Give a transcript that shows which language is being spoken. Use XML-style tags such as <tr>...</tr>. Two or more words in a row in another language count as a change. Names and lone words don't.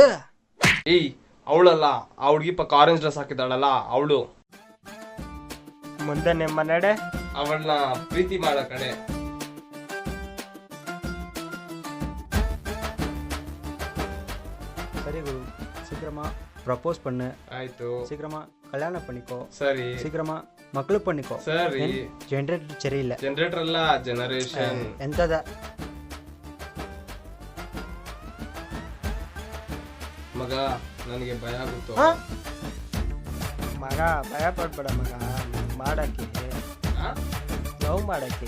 <kn>ಏಯ್ ಅವಳಲ್ಲ, ಆ ಹುಡುಗಿ ಪಕ್ಕ ಆರೆಂಜ್ ಡ್ರೆಸ್ ಹಾಕಿದ್ದಾಳಲ್ಲ ಅವಳು. ಮುಂದೆ ನಿಮ್ಮ ನಡೆ. ಅವಳನ್ನ ಪ್ರೀತಿ ಮಾಡೋ ಕಡೆ.</kn> <ta>சரி குரு, சீக்கிரமா ப்ரப்போஸ் பண்ணு.</ta> <kn>ಆಯ್ತು.</kn> <ta>சீக்கிரமா கல்யாணம் பண்ணிக்கோ.</ta> <kn>ಸರಿ.</kn> <ta>சீக்கிரமா ಮಕ್ಕಳು பண்ணிக்கೋ.</ta> <kn>ಸರಿ. ಜನರೇಟರ್ ಸರಿ ಇಲ್ಲ. ಜನರೇಟರ್ ಅಲ್ಲ, ಜನರೇಷನ್. ಎಂತದ? ಮಗ ನನಗೆ ಭಯ ಆಗುತ್ತೋ? ಮಗ ಭಯ ಪಡ್ಬೇಡ ಮಗ, ಮಾಡಕ್ಕೆ ಲವ್ ಮಾಡಕ್ಕೆ.</kn>